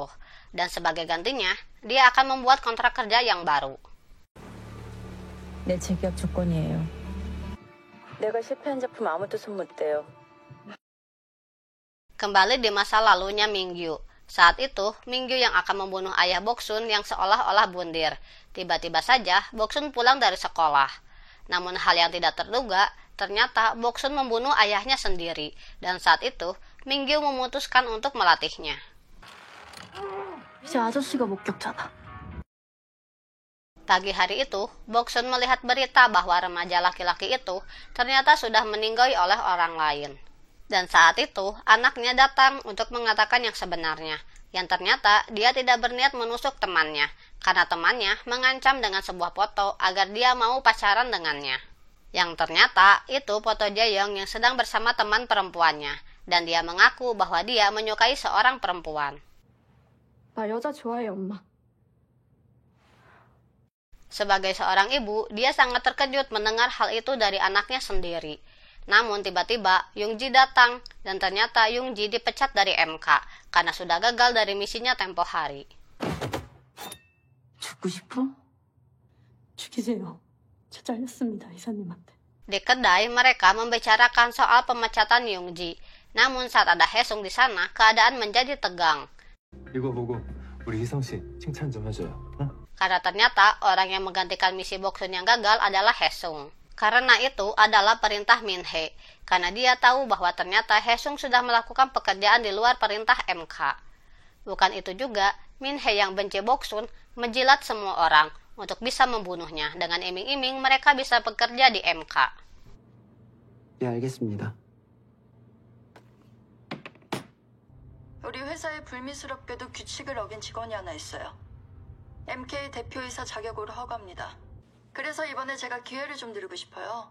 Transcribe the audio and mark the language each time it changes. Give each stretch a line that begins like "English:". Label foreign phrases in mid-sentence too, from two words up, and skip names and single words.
Indonesian: Dan sebagai gantinya, dia akan membuat kontrak kerja yang baru.
Korean: 내 재계약 조건이에요. 내가 실패한 작품 아무도 손 못 대요.
Indonesian: Kembali di masa lalunya Mingyu. Saat itu, Mingyu yang akan membunuh ayah Boksun yang seolah-olah bundir. Tiba-tiba saja, Boksun pulang dari sekolah. Namun hal yang tidak terduga, ternyata Boksun membunuh ayahnya sendiri. Dan saat itu, Mingyu memutuskan untuk melatihnya.
Korean: 이제 아저씨가 목격자다.
Indonesian: Pagi hari itu, Boksun melihat berita bahwa remaja laki-laki itu ternyata sudah meninggal oleh orang lain. Dan saat itu, anaknya datang untuk mengatakan yang sebenarnya, yang ternyata dia tidak berniat menusuk temannya, karena temannya mengancam dengan sebuah foto agar dia mau pacaran dengannya. Yang ternyata itu foto Jae-yong yang sedang bersama teman perempuannya, dan dia mengaku bahwa dia menyukai seorang perempuan.
Korean: 나 여자 좋아해, 엄마.
Indonesian: Sebagai seorang ibu, dia sangat terkejut mendengar hal itu dari anaknya sendiri. Namun tiba-tiba Young-ji datang dan ternyata Young-ji dipecat dari MK karena sudah gagal dari misinya tempo hari.
Korean: 죽고 싶어? 죽이세요. 저 잘렸습니다, 이사님한테.
Indonesian: Di kedai, mereka membicarakan soal pemecatan Young-ji. Namun saat ada Haesung di sana, keadaan menjadi tegang.
Korean: 이거 보고 우리 희성 씨 칭찬 좀 해줘요. 응?
Indonesian: Karena ternyata orang yang menggantikan misi Boksun yang gagal adalah Haesung. Karena itu adalah perintah Min-hye, karena dia tahu bahwa ternyata Hae-sung sudah melakukan pekerjaan di luar perintah MK. Bukan itu juga, Min-hye yang benci Bok-sun menjilat semua orang untuk bisa membunuhnya dengan iming-iming mereka bisa bekerja di MK.
Korean: 예, 알겠습니다. 우리 회사에 불미스럽게도 규칙을 어긴 직원이 하나 있어요. MK 대표이사 자격으로 허가합니다. 그래서 이번에 제가 기회를 좀 드리고 싶어요.